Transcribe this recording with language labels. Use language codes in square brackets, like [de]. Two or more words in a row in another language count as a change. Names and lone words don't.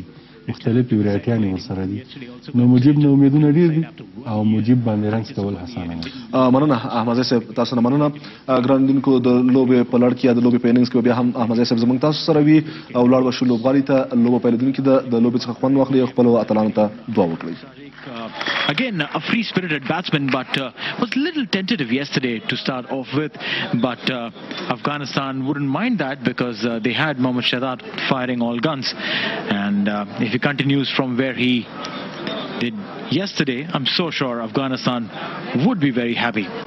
[ps] مختلف ویرایټیان ورسره دي. نو مجيب نه امیدونه ډېر دي او مجيب باندې رنګ کول حسانه نه. مننه احمد صاحب تاسو نه مننه. ګراندینکو د لوبې په لړ کې د لوبې په اننګز کې بیا هم احمد صاحب زموږ تاسو سره وي او لاړ وشو لوبغاړي ته لوبه پیلېدونکي د لوبې څخه خوند واخلي او خپل اتلانو ته دعا وکړي. [en] Again, a free-spirited batsman, but was a little tentative yesterday to start off with. But Afghanistan wouldn't mind that because they had Mohammad Shahzad firing all guns. And if he continues from where he did yesterday, I'm so sure Afghanistan would be very happy.